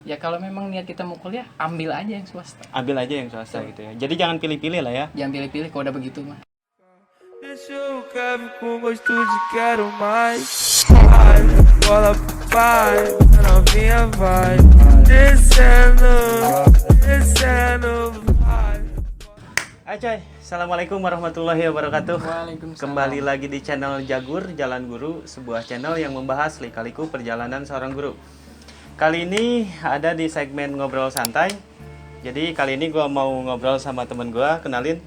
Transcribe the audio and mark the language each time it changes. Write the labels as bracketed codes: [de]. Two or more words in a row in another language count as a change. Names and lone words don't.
[id] Ya kalau memang niat kita mau kuliah, ambil aja yang swasta. Ambil aja yang swasta gitu ya. Jadi jangan pilih-pilih lah ya. Jangan pilih-pilih kalau udah begitu mah. [pt] Deixa eu cabe com gosto de quero mais. Vai, bola vai, novinha vai. Descendo, descendo, vai. [ar] Acay, السلام عليكم ورحمة الله وبركاته. [id] Waalaikumsalam. Kembali lagi di channel Jagur Jalan Guru, sebuah channel yang membahas lika-liku perjalanan seorang guru. Kali ini ada di segmen ngobrol santai. Jadi kali ini gue mau ngobrol sama temen gue, kenalin.